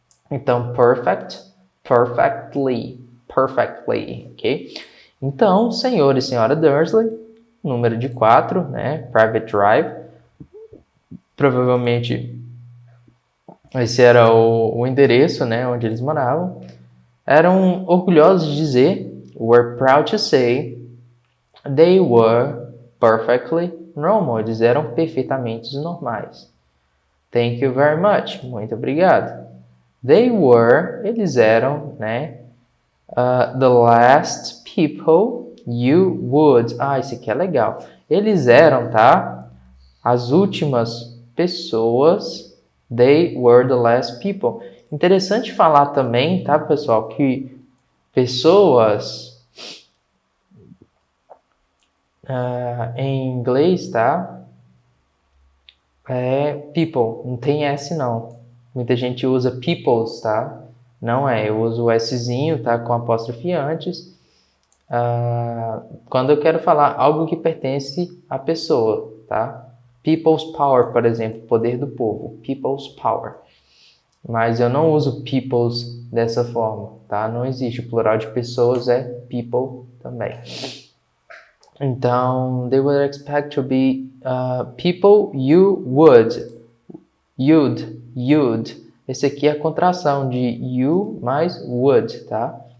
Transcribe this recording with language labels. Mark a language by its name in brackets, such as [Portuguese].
[English] Então, perfect, perfectly, ok? [Portuguese] Então, senhor e senhora Dursley, número de 4, né? Private drive. Provavelmente esse era o endereço, né? Onde eles moravam. Eram orgulhosos de dizer, [English] were proud to say, they were perfectly normal. [Portuguese] Eles eram perfeitamente normais. [English] Thank you very much. [Portuguese] Muito obrigado. [English] They were, [Portuguese] eles eram, né? [English] The last people you would. [Portuguese] Isso aqui é legal. Eles eram, tá? As últimas pessoas. [English] They were the last people. [Portuguese] Interessante falar também, tá, pessoal, que pessoas em inglês, tá? É people, não tem S não. Muita gente usa peoples, tá? Não é, eu uso o Szinho, tá? Com apóstrofe antes. Quando eu quero falar algo que pertence à pessoa, tá? People's power, por exemplo, poder do povo. People's power. Mas eu não uso people's dessa forma, tá? Não existe. O plural de pessoas é people também. [English] Então, they would expect to be people you would. You'd. [Portuguese] Esse aqui é a contração de you mais would, tá?